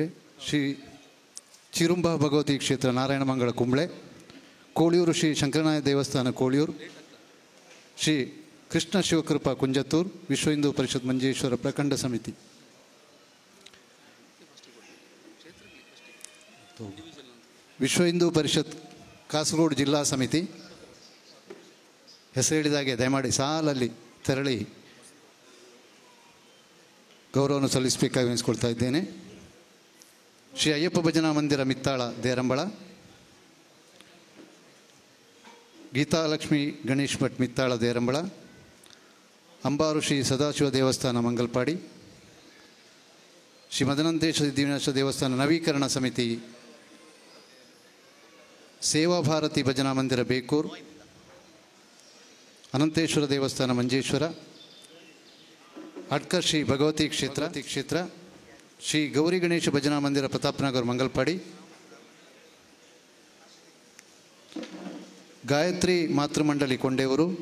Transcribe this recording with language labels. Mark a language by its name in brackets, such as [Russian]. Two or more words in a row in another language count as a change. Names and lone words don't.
[Kannada] ಶ್ರೀ ಚಿರುಂಬ ಭಗವತಿ ಕ್ಷೇತ್ರ ನಾರಾಯಣ ಮಂಗಳ ಕುಂಬ್ಳೆ, ಕೋಳಿಯೂರು ಶ್ರೀ ಶಂಕರನಾಯ ದೇವಸ್ಥಾನ ಕೋಳಿಯೂರು, ಶ್ರೀ ಕೃಷ್ಣ ಶಿವಕೃಪಾ ಕುಂಜತ್ತೂರು, ವಿಶ್ವ ಹಿಂದೂ ಪರಿಷತ್ ಮಂಜೇಶ್ವರ ಪ್ರಖಂಡ ಸಮಿತಿ, ವಿಶ್ವ ಹಿಂದೂ ಪರಿಷತ್ ಕಾಸರಗೋಡು ಜಿಲ್ಲಾ ಸಮಿತಿ. ಹೆಸರು ಹೇಳಿದಾಗೆ ದಯಮಾಡಿ ಸಾಲಲ್ಲಿ ತೆರಳಿ ಗೌರವವನ್ನು ಸಲ್ಲಿಸಬೇಕಾಗಿ ಎನಿಸ್ಕೊಳ್ತಾ ಇದ್ದೇನೆ. ಶ್ರೀ ಅಯ್ಯಪ್ಪ ಭಜನಾ ಮಂದಿರ ಮಿತ್ತಾಳ ದೇರಂಬಳ, ಗೀತಾಲಕ್ಷ್ಮಿ ಗಣೇಶ್ ಭಟ್ ಮಿತ್ತಾಳ ದೇರಂಬಳ, ಅಂಬಾರು ಶ್ರೀ ಸದಾಶಿವ ದೇವಸ್ಥಾನ ಮಂಗಲ್ಪಾಡಿ, ಶ್ರೀ ಮದನಂತೇಶ ಸಿದ್ಧಿವಿನಾಶ ದೇವಸ್ಥಾನ ನವೀಕರಣ ಸಮಿತಿ, ಸೇವಾ ಭಾರತಿ ಭಜನಾ ಮಂದಿರ ಬೇಕೂರು, ಅನಂತೇಶ್ವರ ದೇವಸ್ಥಾನ ಮಂಜೇಶ್ವರ, ಅಡ್ಕರ್ ಶ್ರೀ ಭಗವತಿ ಕ್ಷೇತ್ರ, ಶ್ರೀ ಗೌರಿ ಗಣೇಶ ಭಜನಾ ಮಂದಿರ ಪ್ರತಾಪ್ನಗರ್ ಮಂಗಲ್ಪಾಡಿ, ಗಾಯತ್ರಿ ಮಾತೃಮಂಡಲಿ ಕೊಂಡೇವರು,